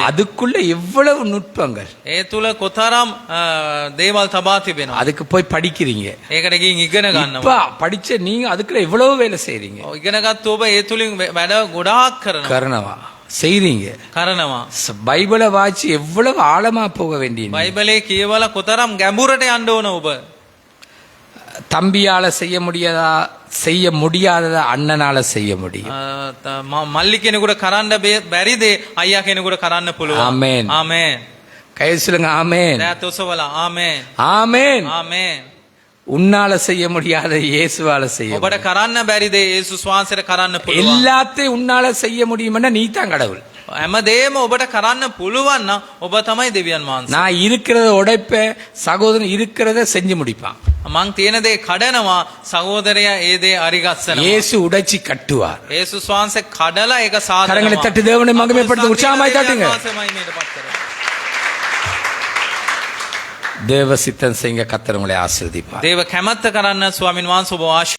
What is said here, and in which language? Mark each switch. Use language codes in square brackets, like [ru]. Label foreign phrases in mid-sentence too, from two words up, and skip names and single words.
[ta] அதுக்குள்ள எவ்வளவு நுட்பங்கள். [si] ඒ තුල කොතරම් දේවල් තබා තිබෙනවා. [ta] அதுக்கு போய் படிக்கிறீங்க. [si] ඒකට ගිහින් ඉගෙන [ta] இப்ப [si] ගන්නවා. [ta] படிச்ச நீங்க அதுக்குள்ள எவ்வளவு வேலை செய்றீங்க. [si] ඉගෙනගත්තු ඔබ ඒ තුලින් වැඩ ගොඩාක් කරනවා. [ta] கரணவா செய்றீங்க. [si] කරනවා. [ta] பைபிளை வாசி எவ்வளவு ஆழமா போக வேண்டிய. [si] බයිබලේ කියවලා කොතරම් ගැඹුරට යන්න ඕන ඔබ. [ta] தம்பியால செய்ய முடியாததா அண்ணனால செய்ய முடியும். [si] මල්ලි කෙනෙකුට කරන්න බැරි දේ අයියා කෙනෙකුට කරන්න පුළුවන්. ආමේන්. ආමේන්. [ta] கை சொல்லுங்க ஆமென். [si] දෑත් ඔසවලා ආමේන්. [ta] ஆமென். [si] ආමේන්. [ta] உன்னால செய்ய முடியாத இயேசுவால செய்ய [si] ඔබට කරන්න බැරි දේ යේසුස් වහන්සේට කරන්න පුළුවන්. [ta] எல்லாத்தையும் உன்னால செய்ய முடியும்னா நீ தான் கடவுள். [si] හැමදේම ඔබට කරන්න පුළුවන් නම් ඔබ තමයි දෙවියන් වහන්සේ. [ta] நான் இருக்கிறத உடைப்ப, சகோதரன் இருக்கிறத செஞ்சு முடிப்பான். [si] මං තියෙන දේ කඩනවා, සහෝදරයා ඒ දේ අරිගස්සනවා. [ta] இயேசு உடைச்சி கட்டுவார். [si] යේසුස් වහන්සේ කඩලා ඒක සාදනවා. [ta] கரங்களை தட்டி தேவனை மகிமைப்படுத்த உற்சாகமாய் தட்டுங்க. தேவ சித்தம் செய்ய கர்த்தர் உங்களை ஆசீர்வதிப்பார். [si] දේව කැමැත්ත කරන්න ස්වාමින් වහන්සේ ඔබ